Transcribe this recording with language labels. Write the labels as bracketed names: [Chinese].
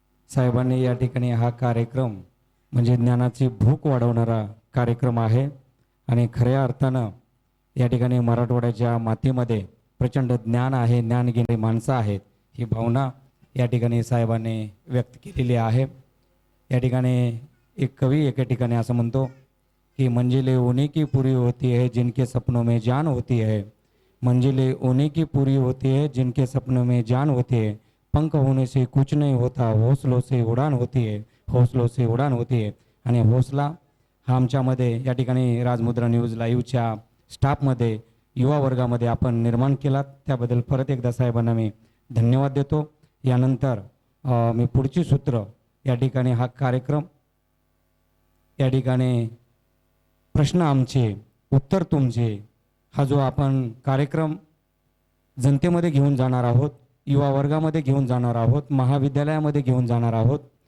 [Marathi] साहेबांनी या ठिकाणी हा कार्यक्रम म्हणजे ज्ञानाची भूक वाढवणारा कार्यक्रम आहे आणि खऱ्या अर्थानं या ठिकाणी मराठवाड्याच्या मातीमध्ये प्रचंड ज्ञान आहे, ज्ञान घेणारी माणसं आहेत, ही भावना या ठिकाणी साहेबांनी व्यक्त केलेली आहे. या ठिकाणी एक कवी एके ठिकाणी असं म्हणतो कि [Hindi] मंजिलें उन्हीं की पूरी होती है जिनके सपनों में जान होती है. मंजिलें उन्हीं की पूरी होती है जिनके सपनों में जान होती है. पंख होने से कुछ नहीं होता, हौसलों से उड़ान होती है, हौसलों से उड़ान होती है. [Marathi] आणि हौसला हा आमच्यामध्ये या ठिकाणी राजमुद्रा न्यूज लाईव्हच्या स्टाफमध्ये, युवा वर्गामध्ये आपण निर्माण केलात, त्याबद्दल परत एकदा साहेबांना मी धन्यवाद देतो. यानंतर मी पुढची सूत्र या ठिकाणी हा कार्यक्रम, या ठिकाणी प्रश्न आमचे उत्तर तुमचे, हा जो आपण कार्यक्रम जनतेमध्ये घेऊन जाणार आहोत, युवा वर्गामध्ये घेऊन जाणार आहोत, महाविद्यालयामध्ये घेऊन जाणार आहोत,